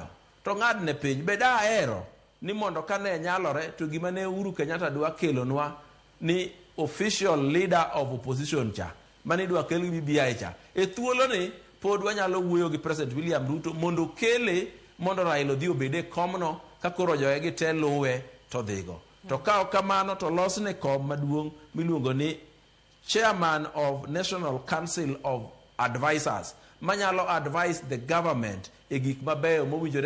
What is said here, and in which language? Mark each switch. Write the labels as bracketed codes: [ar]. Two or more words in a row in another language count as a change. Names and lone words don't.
[luo] To ng'adne piny beda ahero ni mondo kane nyalore to gima ne Uhuru Kenyatta dwa kelonwa ni [en] official leader of opposition [luo] cha mane dwa kel gi BBI cha. E thuolo ni pod wanyalo wuoyo gi President William Ruto mondo kele mondo Raila odhi obede komno ka koro joye gi te luwe to dhigo. To ka kamano to losne kom maduong' miluongo ni [en] Chairman of National Council of Advisors [luo] manyalo [en] advise the government [luo] e gik mabeyo mowinjore